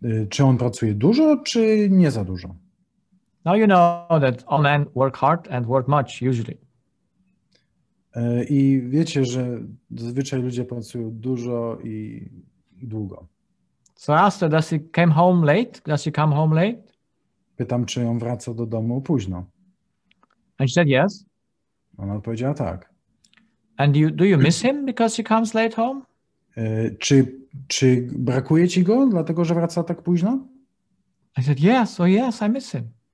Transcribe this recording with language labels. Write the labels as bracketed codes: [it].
[pl] Czy on pracuje dużo, czy nie za dużo? [en] Now you know that all men work hard and work much usually. [pl] I wiecie, że zazwyczaj ludzie pracują dużo i długo. [en] So I asked her, does he come home late? Does he come home late? [pl] Pytam, czy on wraca do domu późno. [en] And she said, yes. [pl] Ona odpowiedziała tak. [en] And do you miss him because he comes late home? [pl] Czy brakuje ci go, dlatego że wraca tak późno? [en] I said, yes, oh yes, I miss him.